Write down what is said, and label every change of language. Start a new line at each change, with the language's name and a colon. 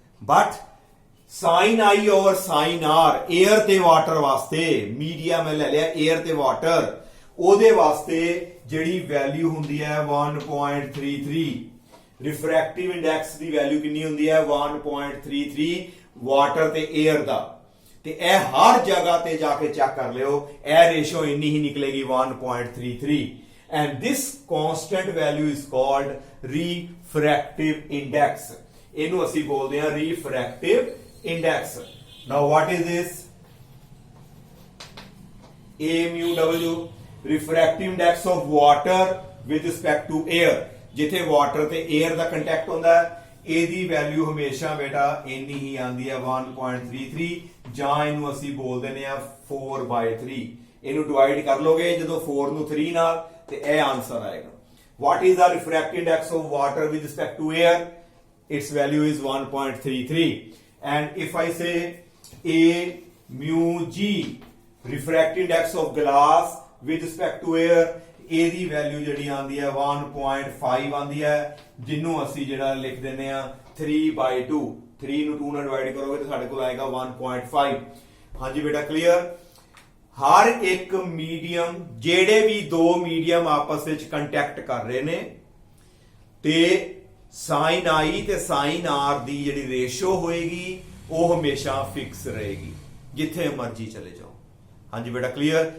Punjabi: But ਸਾइन I over ਸਾइन R, air ਤੇ water ਵਾਸਤੇ, media ਮੈਂ ਲੈ ਲਿਆ 에ਅਰ ਤੇ ਵਾਟਰ, ਉਹਦੇ ਵਾਸਤੇ ਜਿਹੜੀ ਵੈਲਿਊ ਹੁੰਦੀ ਹੈ 1.33। ਰਿਫਰੈਕਟਿਵ ਇੰਡੈਕਸ ਦੀ ਵੈਲਿਊ ਕਿੰਨੀ ਹੁੰਦੀ ਹੈ 1.33 ਵਾਟਰ ਤੇ 에ਅਰ ਦਾ। ਤੇ ਇਹ ਹਰ ਜਗ੍ਹਾ ਤੇ ਜਾ ਕੇ ਚੈੱਕ ਕਰ ਲਿਓ, ਇਹ ਰੇਸ਼ੋ ਇੰਨੀ ਹੀ ਨਿਕਲੇਗੀ 1.33।
English: and this constant value is called refractive index।
Punjabi: ਇਹਨੂੰ ਅਸੀਂ ਬੋਲਦੇ ਹਾਂ refractive index।
English: now what is this? A mu W, refractive index of water with respect to air।
Punjabi: ਜਿੱਥੇ water ਤੇ air ਦਾ ਕੰਟੈਕਟ ਹੁੰਦਾ ਹੈ, ਇਹਦੀ ਵੈਲਿਊ ਹਮੇਸ਼ਾ ਬੇਟਾ ਇੰਨੀ ਹੀ ਆਂਦੀ ਹੈ 1.33, ਜਾਂ ਇਹਨੂੰ ਅਸੀਂ ਬੋਲ ਦਿੰਦੇ ਆ 4/3। ਇਹਨੂੰ ਡਿਵਾਈਡ ਕਰ ਲੋਗੇ ਜਦੋਂ 4 ਨੂੰ 3 ਨਾਲ, ਤੇ ਇਹ ਆਨਸਰ ਆਏਗਾ।
English: what is the refractive index of water with respect to air? its value is 1.33। and if I say A mu G, refractive index of glass with respect to air,
Punjabi: ਇਹਦੀ value ਜਿਹੜੀ ਆਂਦੀ ਹੈ 1.5 ਆਂਦੀ ਹੈ, ਜਿਹਨੂੰ ਅਸੀਂ ਜਿਹੜਾ ਲਿਖ ਦਿੰਦੇ ਆ 3/2। 3 ਨੂੰ 2 ਨਾਲ ਡਿਵਾਈਡ ਕਰੋਗੇ ਤਾਂ ਸਾਡੇ ਕੋਲ ਆਏਗਾ 1.5। ਹਾਂਜੀ ਬੇਟਾ ਕਲੀਅਰ। ਹਰ ਇੱਕ ਮੀਡੀਅਮ, ਜਿਹੜੇ ਵੀ ਦੋ ਮੀਡੀਅਮ ਆਪਸ ਵਿੱਚ ਕੰਟੈਕਟ ਕਰ ਰਹੇ ਨੇ ਤੇ ਸਾਈਨ I ਤੇ ਸਾਈਨ R ਦੀ ਜਿਹੜੀ ਰੇਸ਼ੋ ਹੋਏਗੀ ਉਹ ਹਮੇਸ਼ਾ ਫਿਕਸ ਰਹੇਗੀ, ਜਿੱਥੇ ਮਰਜ਼ੀ ਚਲੇ ਜਾਓ। ਹਾਂਜੀ ਬੇਟਾ ਕਲੀਅਰ।